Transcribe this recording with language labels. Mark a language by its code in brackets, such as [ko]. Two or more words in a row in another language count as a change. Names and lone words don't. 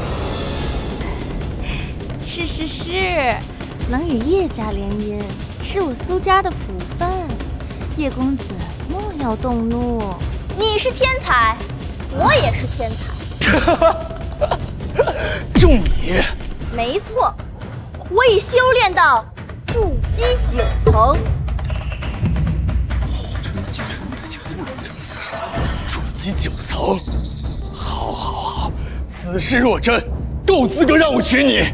[zh] 是，能與葉家聯姻，是我蘇家的福分。葉公子莫要動怒。你是天才，我也是天才。就你？沒錯，我已修煉到築基9層。築基9層，好，此事若真，夠資格讓我娶你。